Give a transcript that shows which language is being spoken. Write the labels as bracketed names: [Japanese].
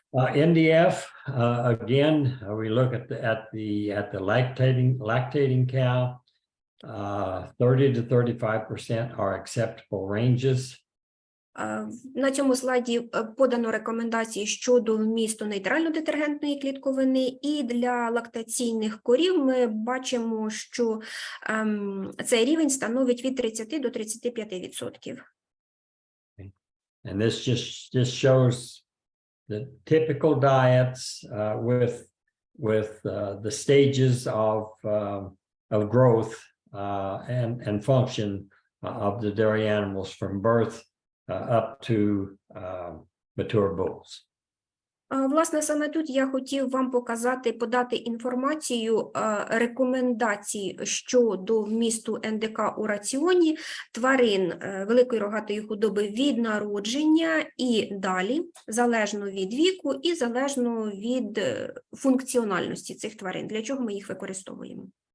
[English] NDF, again, we look at the lactating cow. 30 to 35% are acceptable ranges. [Ukrainian] На цьому слайді подано рекомендації щодо вмісту нейтрально-детергентної клітковини, і для лактаційних корів ми бачимо, що цей рівень становить від 30 до 35%. [English] And this just shows the typical diets with the stages of growth and function of the dairy animals from birth up to mature bulls. [Ukrainian] Власне, саме тут я хотів вам подати інформацію рекомендацій щодо вмісту НДК у раціоні тварин великої рогатої худоби від народження і далі, залежно від віку і залежно від функціональності цих тварин, для чого ми їх використовуємо.